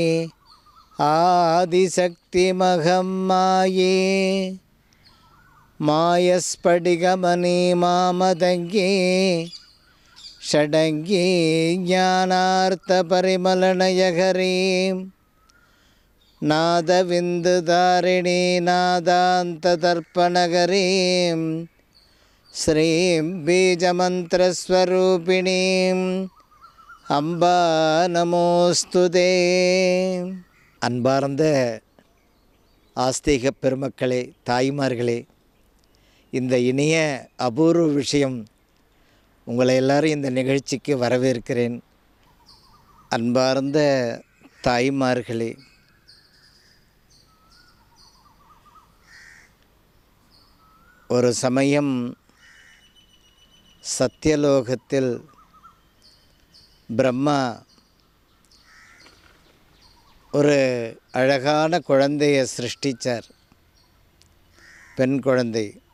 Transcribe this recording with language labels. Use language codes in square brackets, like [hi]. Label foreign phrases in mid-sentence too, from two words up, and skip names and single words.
[sa] आदिशक्ति महम्माये मायस्फटिकमणि मामदङ्गी षडङ्गी ज्ञानार्थपरिमलनयहरीं नादविन्दुधारिणी नादान्तदर्पणगरीं श्रीं बीजमन्त्रस्वरूपिणीम् अम्बा नमोस्तुते। [ta] அன்பார்ந்த ஆஸ்திக பெருமக்களே, தாய்மார்களே, இந்த இனிய அபூர்வ விஷயம் உங்களை எல்லாரும் இந்த நிகழ்ச்சிக்கு வரவேற்கிறேன். அன்பார்ந்த தாய்மார்களே, ஒரு சமயம் சத்தியலோகத்தில் பிரம்மா ஒரு அழகான குழந்தையை சிருஷ்டித்தார், பெண் குழந்தை.